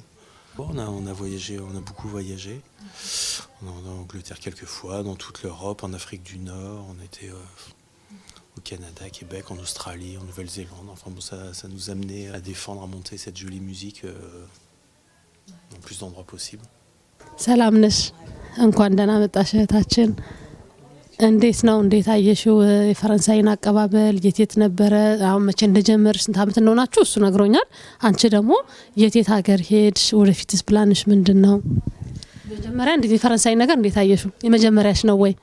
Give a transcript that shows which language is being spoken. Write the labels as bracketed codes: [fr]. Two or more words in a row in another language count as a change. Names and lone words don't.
[fr] On a voyagé, on a beaucoup voyagé. En Angleterre quelques fois, dans toute l'Europe, en Afrique du Nord. On était au Canada, Québec, en Australie, en Nouvelle-Zélande. Enfin bon, ça nous amenait à défendre, à monter cette jolie musique dans le plus d'endroits possible. [am] ሰላም ነሽ እንኳን ደህና መጣሽ እህታችን እንዴት ነው እንዴት አየሽው የፈረንሳይን አቀባበል የት ነበረ አሁን መቼ እንደጀመር ስንት አመት እንደሆናችሁ እሱ ነግሮኛል አንቺ ደግሞ የት ሀገር ሄድሽ ወደፊትስ ፕላንሽ ምንድነው መጀመሪያ እንዴት የፈረንሳይ ነገር እንዴት አየሽው የመጀመሪያሽ ነው ወይ